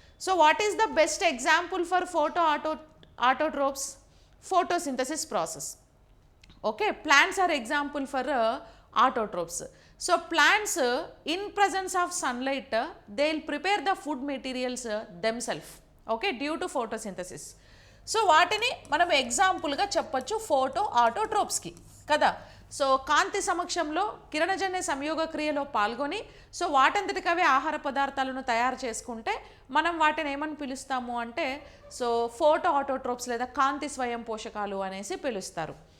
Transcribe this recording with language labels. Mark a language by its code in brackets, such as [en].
[en] So what is the best example for photoautotrophs? photosynthesis process. Okay, plants are example for autotrophs. So plants in presence of sunlight they will prepare the food materials themselves, okay, due to photosynthesis. [te] So వాటిని మనం ఎగ్జాంపుల్గా చెప్పొచ్చు photo ఆటోట్రోప్స్కి కదా. So కాంతి సమక్షంలో కిరణజన్య సంయోగ క్రియలో పాల్గొని సో వాటంతటికవే ఆహార పదార్థాలను తయారు చేసుకుంటే మనం వాటిని ఏమని పిలుస్తాము అంటే సో ఫోటో ఆటోట్రోప్స్ లేదా కాంతి స్వయం పోషకాలు అనేసి పిలుస్తారు.